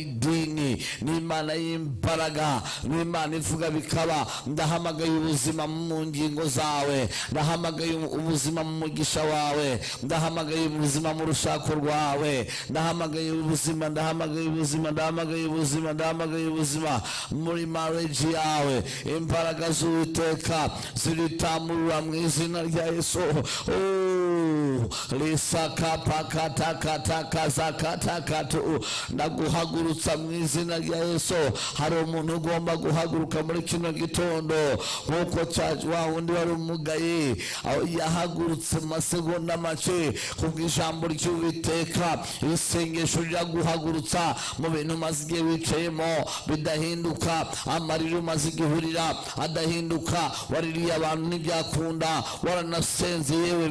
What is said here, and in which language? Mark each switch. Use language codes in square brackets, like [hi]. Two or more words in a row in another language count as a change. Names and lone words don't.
[rw] idini ni Imana y'imbaraga ni Imana ivuga bikaba ndahamagaye ubuzima mu ngingo zawe ndahamagaye ubuzima mu mugisha wawe ndahamagaye ubuzima mu rushako rwawe ndahamagaye ubuzima ndahamagaye ubuzima ndahamagaye ubuzima ndahamagaye ubuzima muri marriage yawe imbaraga z'Uwiteka ziritamurura mu izina rya Yesu lisaka pakata kata kaza kata katu ndaguhagurutsa mu izina rya Yesu hari umuntu ugomba guhaguruka muri kino gitondo nkuko wa wundi wari umugaye yahagurutse masegonda make kubw'ijambo ry'Uwiteka isengesho riraguhagurutsa mu bintu maze igihe wicayemo bidahinduka amarira maze igihurira adahinduka waririye abantu ntibyakunda waranasenze yewe